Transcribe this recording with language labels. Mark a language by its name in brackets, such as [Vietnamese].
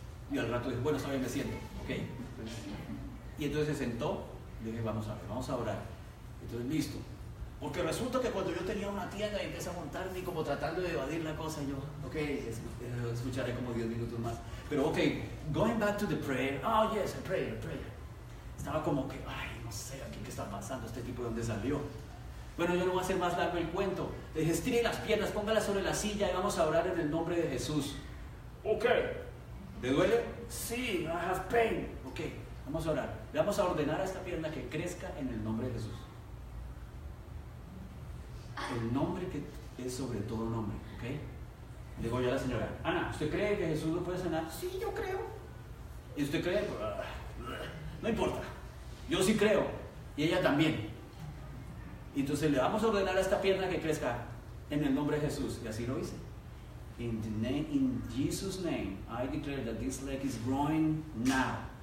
[Spanish] Y al rato dije, bueno, está bien, me siento, ok. Y entonces se sentó. Le dije, vamos a orar. Entonces, listo. Porque resulta que cuando yo tenía una tienda y empecé a montarme y como tratando de evadir la cosa, yo, ok, escucharé como 10 minutos más. Pero, [English] ok, going back to the prayer. Oh, yes, a prayer. [Spanish] Estaba como que, no sé, aquí qué está pasando, este tipo de dónde salió. Bueno, yo no voy a hacer más largo el cuento. Le dije, estire las piernas, póngalas sobre la silla y vamos a orar en el nombre de Jesús. Ok. ¿Le duele? Sí, [English] I have pain. [Spanish] Ok. Vamos a orar. Le vamos a ordenar a esta pierna que crezca en el nombre de Jesús. El nombre que es sobre todo nombre, ¿ok? Le digo yo a la señora, Ana, ¿usted cree que Jesús lo puede sanar? Sí, yo creo. ¿Y usted cree? No importa. Yo sí creo. Y ella también. Y entonces le vamos a ordenar a esta pierna que crezca en el nombre de Jesús. Y así lo hice. [English] In Jesus' name, I declare that this leg is growing now.